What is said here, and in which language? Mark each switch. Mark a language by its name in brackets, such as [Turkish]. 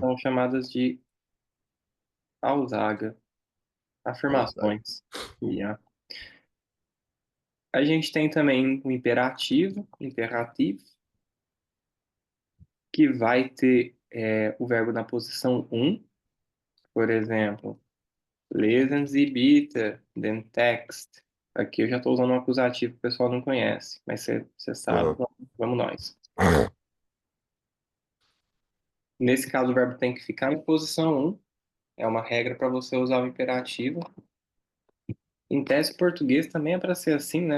[Portuguese] são chamadas de Aussage, [German] Aussage. [Portuguese] afirmações. A gente tem também o imperativo, imperativo, que vai ter o verbo na posição um. Por exemplo, [German] lesen Sie bitte den Text. [Portuguese] Aqui eu já estou usando um acusativo que o pessoal não conhece, mas você sabe, Uhum. então vamos nós. Nesse caso, o verbo tem que ficar na posição um. É uma regra para você usar o imperativo. Em tese, português também é para ser assim, né?